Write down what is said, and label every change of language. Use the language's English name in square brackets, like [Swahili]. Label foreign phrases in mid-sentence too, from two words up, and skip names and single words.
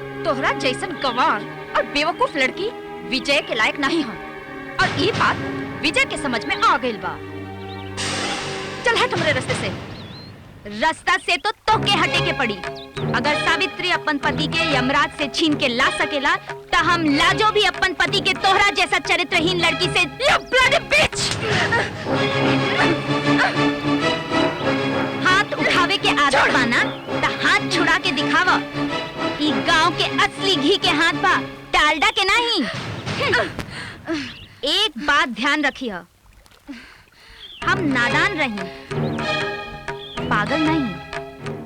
[Bhojpuri] तोहरा जैसन गंवार और बेवकूफ लड़की विजय के लायक नहीं हो, और ये बात विजय के समझ में आ गइल बा। चल हट हमरे रास्ते से। रास्ता से तो तोके हटे के पड़ी। अगर सावित्री अपन पति के यमराज से छीन के ला सकेला, तो हम लाजो भी अपन पति के तोहरा जैसा चरित्रहीन लड़की से। [English] You bloody bitch! [Bhojpuri] हाथ उठावे के आदत बाना, तो हाथ छुड़ा के दिखावा। ई गांव के असली घी के हाथ बा, डालडा के नहीं। एक बात ध्यान रखिए, हम नादान रही, पागल नहीं।